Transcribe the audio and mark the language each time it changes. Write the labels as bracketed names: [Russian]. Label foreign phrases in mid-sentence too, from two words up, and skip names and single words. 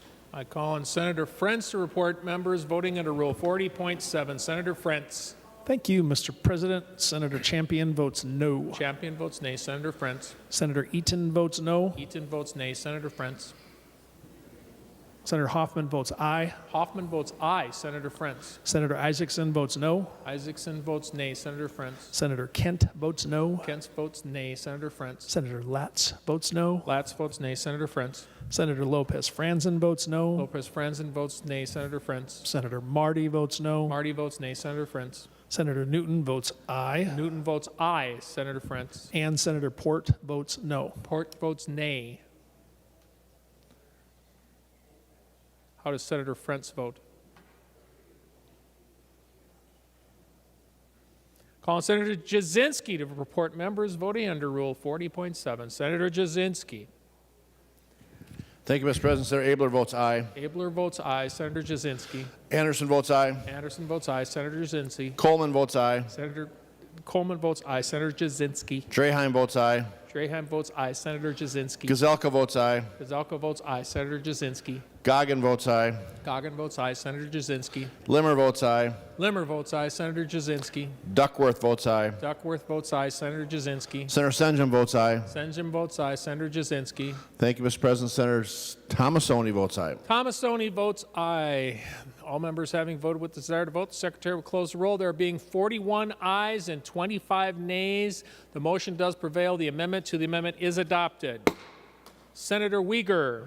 [English] I call on Senator Frentz to report members voting under Rule 40.7. Senator Frentz. Thank you, Mr. President. Senator Champion votes no. Champion votes nay. Senator Frentz. Senator Eaton votes no. Eaton votes nay. Senator Frentz. Senator Hoffman votes aye. Hoffman votes aye. Senator Frentz. Senator Isaacson votes no. Isaacson votes nay. Senator Frentz. Senator Kent votes no. Kent votes nay. Senator Frentz. Senator Latz votes no. Latz votes nay. Senator Frentz. Senator Lopez Franzen votes no. Lopez Franzen votes nay. Senator Frentz. Senator Marty votes no. Marty votes nay. Senator Frentz. Senator Newton votes aye. Newton votes aye. Senator Frentz. And Senator Port votes no. Port votes nay. How does Senator Frentz vote? Calling Senator Jasinski to report members voting under Rule 40.7. Senator Jasinski. Thank you, Mr. President. Senator Abler votes aye. Abler votes aye. Senator Jasinski. Anderson votes aye. Anderson votes aye. Senator Jasinski. Coleman votes aye. Senator Coleman votes aye. Senator Jasinski. Draheim votes aye. Draheim votes aye. Senator Jasinski. Gazelka votes aye. Gazelka votes aye. Senator Jasinski. Goggin votes aye. Goggin votes aye. Senator Jasinski. Limmer votes aye. Limmer votes aye. Senator Jasinski. Duckworth votes aye. Duckworth votes aye. Senator Jasinski. Senator Senjum votes aye. Senjum votes aye. Senator Jasinski. Thank you, Mr. President. Senator Thomasoni votes aye. Thomasoni votes aye. All members having voted with the desire to vote, the Secretary will close the roll. There being 41 ayes and 25 nays, the motion does prevail. The amendment to the amendment is adopted. Senator Uyghur.